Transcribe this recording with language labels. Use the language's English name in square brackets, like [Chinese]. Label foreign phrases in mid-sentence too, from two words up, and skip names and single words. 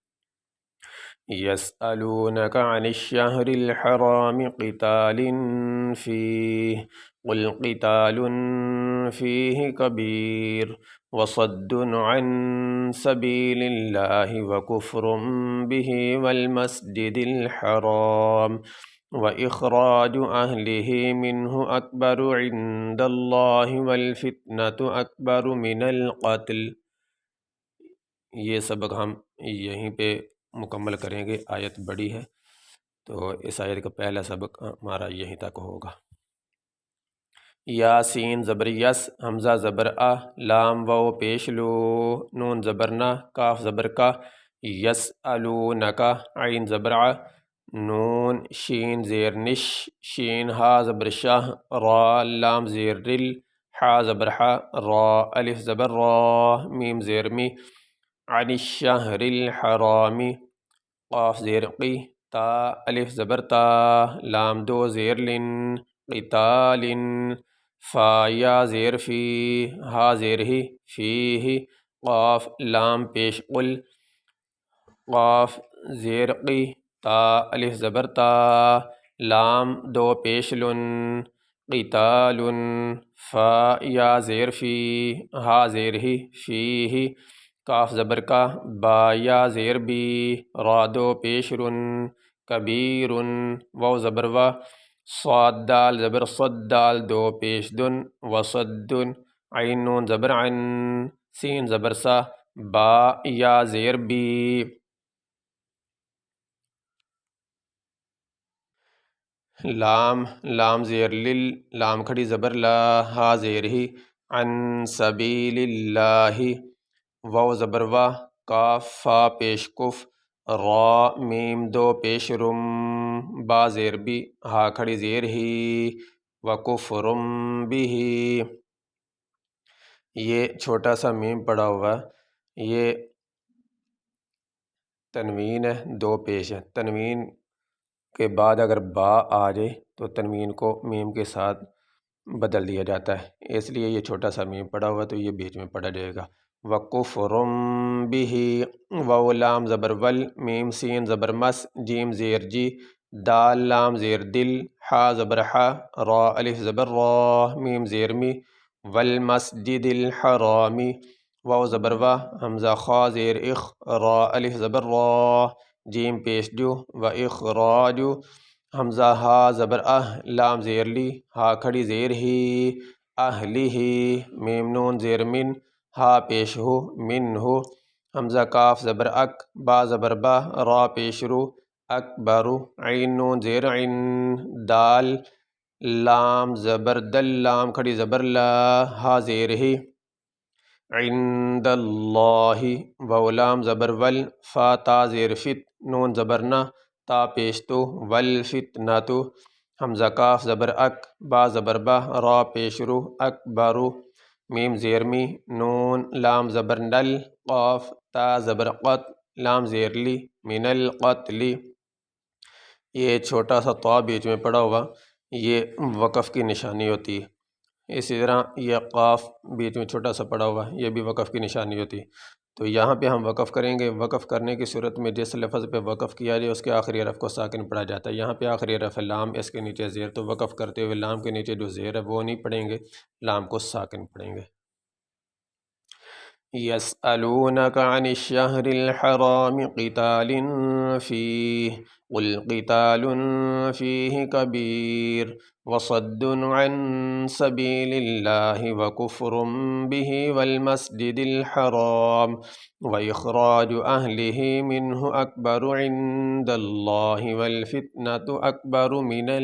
[Arabic] یسألونک عن الشہر الحرام قتال فیہ قل قتال فیہ کبیر وصد عن سبیل اللہ وکفر بہ والمسجد الحرام وإخراج أهله منه أكبر عند الله والفتنة أكبر من القتل۔ [Urdu] یہ سبق ہم یہیں پہ مکمل کریں گے، آیت بڑی ہے تو اس آیت کا پہلا سبق ہمارا یہیں تک ہوگا۔ یاسین زبر یس، حمزہ زبر آ، لام واو پیش لو، نون زبر نا، کاف زبر کا، یسألونکا، عین زبر ع، نون شین زیر نش، شین ہا زبر شاہ، را لام زیر رل، حا زبر حا، را الف زبر را، میم زیر می، [Arabic] عن الشہر الحرام، [Urdu] قاف زیر قی، تا الف زبر تا، لام دو زیر لن، قتال، فا یا زیر فی، ہا زیر ہی، فیہ، قاف لام پیش قل، قاف زیر قی، تا الف زبر تا، لام دو پیش لن، قتال، فا یا زیر فی، ہا زیر ہی، فیہ، کاف زبر کا، با یا زیر بی، را دو پیش رن، کبیر، واو زبر وا، صاد دال زبر صد، دال دو پیش دن، وصد، عین نون زبر عن، سین زبر سا، با یا زیر بی، لام زیر لل، لام کھڑی زبر لا، ہا زیر ہی، [Arabic] عن سبیل اللہ، [Urdu] واو زبر وا، کاف فا پیش کف، را میم دو پیش رم، با زیر بی، ہا کھڑی زیر ہی، [Arabic] وکفر بہ، [Urdu] یہ چھوٹا سا میم پڑا ہوا ہے، یہ تنوین ہے، دو پیش ہے، تنوین کے بعد اگر با آ جائے تو تنوین کو میم کے ساتھ بدل دیا جاتا ہے، اس لیے یہ چھوٹا سا میم پڑا ہوا تو یہ بیچ میں پڑا جائے گا۔ [Arabic] وَكُفْرٌ بِهِ، [Urdu] واو لام زبر ول، میم سین زبر مس، جیم زیر جی، دال لام زیر دل، حا زبر حا، را الف زبر را، میم زیر می، [Arabic] والمسجد الحرام، [Urdu] واو زبر وا، حمزہ خا زیر اخ، را الف زبر را، جیم پیش جو، [Arabic] و اخراج، [Urdu] حمزہ ہا زبر لام زیر لی، ہا کھڑی زیر ہی، [Arabic] اہلی ہی، [Urdu] میم نون زیر من، ہا پیش ہو، من ہو، حمزہ کاف زبر اک، با زبر با، را پیش رو، اکبر، عین نون زیر عن، دال لام زبر دل، لام کھڑی زبر لا، ہا زیر ہی، [Arabic] عند اللہ، [Urdu] واو لام زبر ول، فا تا زیر فت، نون زبر نا، تا پیش تو، والفتنۃ، حمزہ کاف زبر اک، با زبر با، را پیش رو، اکبر، میم زیر می، نون لام زبر نل، قاف تا زبر قط، لام زیر لی، [Arabic] من القتل، [Urdu] یہ چھوٹا سا طا بیچ میں پڑا ہوا، یہ وقف کی نشانی ہوتی ہے۔ اسی طرح یہ قاف بیچ میں چھوٹا سا پڑا ہوا، یہ بھی وقف کی نشانی ہوتی ہے۔ تو یہاں پہ ہم وقف کریں گے، وقف کرنے کی صورت میں جس لفظ پہ وقف کیا جائے اس کے آخری حرف کو ساکن پڑھا جاتا ہے۔ یہاں پہ آخری حرف ہے لام، اس کے نیچے زیر، تو وقف کرتے ہوئے لام کے نیچے جو زیر ہے وہ نہیں پڑھیں گے، لام کو ساکن پڑھیں گے۔ [Arabic] يسألونك عن الشهر الحرام قتال فيه قل قتال فيه كبير وصد عن سبيل الله وكفر به والمسجد الحرام وإخراج أهله منه أكبر عند الله والفتنة أكبر من القتل۔